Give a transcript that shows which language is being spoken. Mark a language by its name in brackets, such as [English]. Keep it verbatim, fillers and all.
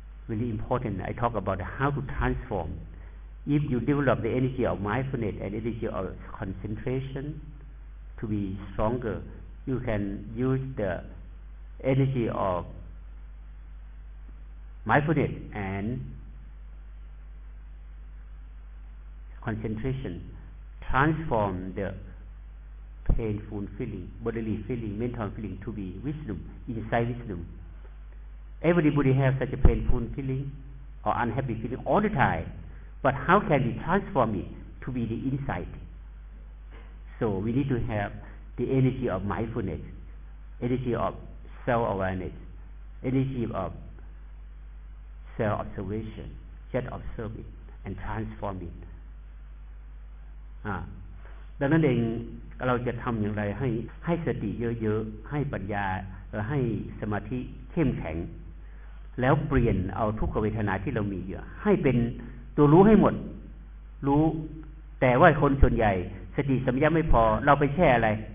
[English] Very important I talk about how to transform if you develop the energy of mindfulness and energy of concentration to be stronger you can use the energy of mindfulness and concentration transform the painful feeling, bodily feeling, mental feeling to be wisdom, inside wisdom. Everybody has such a painful feeling or unhappy feeling all the time, but how can we transform it to be the insight? So we need to have the energy of mindfulness, energy of self-awareness, energy of self-observation, just observe it and transform it. Ah. [Thai] ดังนั้นเองเราจะทำอย่างไรให้ให้สติเยอะๆให้ปัญญาให้สมาธิเข้มแข็งแล้วเปลี่ยนเอาทุกขเวทนาที่เรามีอยู่ให้เป็นตัวรู้ให้หมดรู้แต่ว่าคนส่วนใหญ่สติสัมปชัญญะไม่พอเราไปแช่อะไร